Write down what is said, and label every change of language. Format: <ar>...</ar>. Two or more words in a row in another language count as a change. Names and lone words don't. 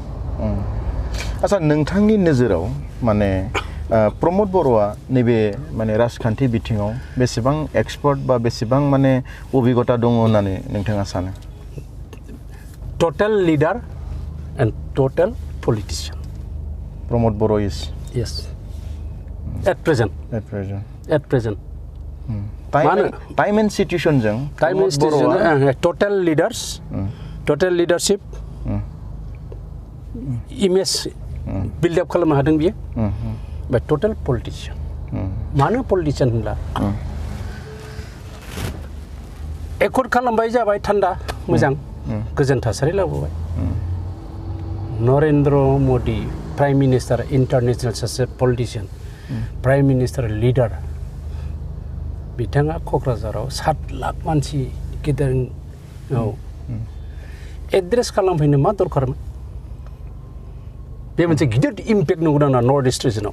<brx>आच्छा नोंथांनि नोजोराव माने प्रमद बर'आ नैबे माने राजखान्थि बिथिङाव बेसेबां एक्सपार्ट बा बेसेबां माने अभिगता दङ होननानै नोंथाङा सानो</brx> <en>total leader and total politician प्रमद बर' इज yes at present time and situation</en> <brx>जों</brx> <en>total leadership image build up</en> <brx>खालामनो हादों बियो</brx> <en>but total politician</en> <brx>मानो politician होनब्ला एकर्ड खालामबाय जाबाय थान्दा मोजां गोजोन थासारि लाबोबाय नरेन्द्र मदि</brx> <en>prime minister international</en> <brx>सासे</brx> <en>politician prime minister leader</en> <brx>बिथाङा क'क्राझाराव 7 लाख मानसि गेदेराव एड्रेस खालामफैनो मा दरखारमोन बे मोनसे गिदिर इम्पेक्ट नुगोन आंना</brx> <en>north east region-आव</en>